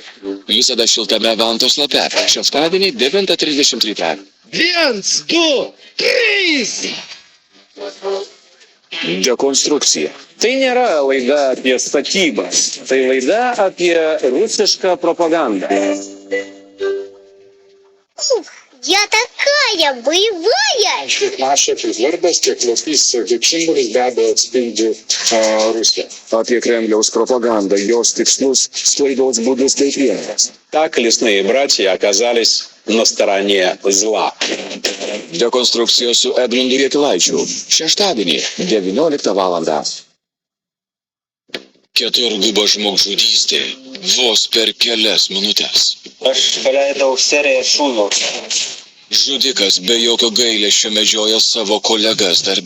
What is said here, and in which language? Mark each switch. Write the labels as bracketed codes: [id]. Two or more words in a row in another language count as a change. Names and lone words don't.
[lt] Visada šiltame Vantos lape. Šeštadienį 9:30 ryte. 1, 2, 3. Dekonstrukcija. Tai nėra laida apie statybas, tai laida apie rusišką propagandą. [ru] Я такая боевая! [lt] Naša kaip vardas, tiek lokys, kaip simbolis be abejo atspindi Rusiją. Apie Kremliaus propagandą, jos tikslus, sklaidos būdus bei priemonės. [ru] Так лесные братья оказались на стороне зла. [lt] Dekonstrukcija su Edmundu Jakilaičiu. Šeštadienį, 19 valandą. Keturguba žmogžudystė. Vos per kelias minutės. Aš paleidau seriją šūvių. Žudikas be jokio gailesčio medžioja savo kolegas darbe.